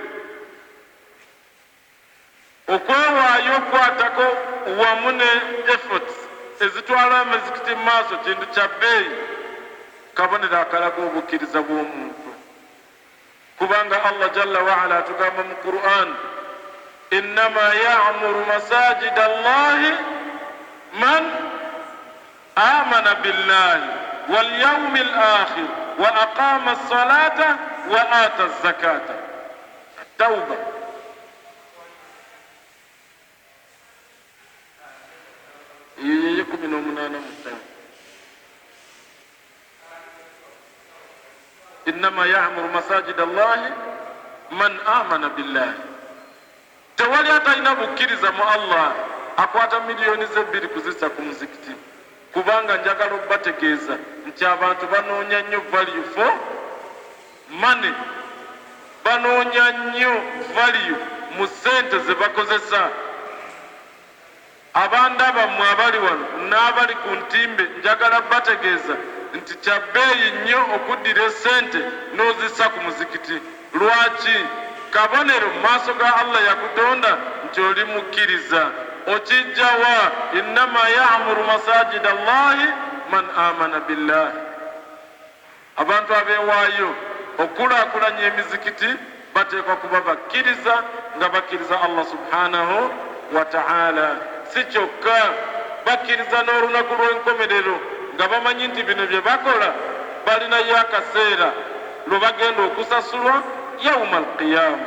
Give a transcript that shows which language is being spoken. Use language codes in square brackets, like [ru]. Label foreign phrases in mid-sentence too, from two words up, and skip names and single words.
[lg] Okwewaayo okwatako wamu ne [en] efforts [lg] ezitwala amazikiti mu maaso kintu kya bbeeyi, kabonero akalaga obukkiriza bw'omuntu. [ar] Kubanga الله جل وعلا [lg] atugamba mu Qur'an, [ar] إنما يعمر مساجد الله من آمن بالله واليوم الآخر وأقام الصلاة وآتى الزكاة. [lg] Tauba ye 18. [ar] إنما يعمر مساجد الله من آمن بالله. [lg] Tewali atalina bukkiriza mu Allah akwata miliyoni ze 2 kuzisa ku muzikiti, kubanga njagala okubategeeza nti abantu banoonya nnyo [en] value for money, [lg] banoonya nnyo value mu ssente ze bakozesa. Abandaba mmwe abali wano n'abali ku ntimbe, njagala bategeeza nti kya bbeeyi nnyo okuddira ssente n'ozissa ku muzikiti. Lwaki? Kabonero mu maaso ga Allah yakutonda nti oli mukkiriza. [ar] Okijjawa إنما يعمر مساجد الله من آمن بالله. [lg] Abantu abeewaayo okulaakulanya emizikiti bateekwa kuba bakkiriza, nga bakkiriza Allah [ar] سبحانه وتعالى. [lg] Si kyokka bakkiriza n'olunaku lw'enkomerero nga bamanyi nti bino bye bakola balinayo akaseera lwe bagenda okusasulwa [ar] يوم القيامة.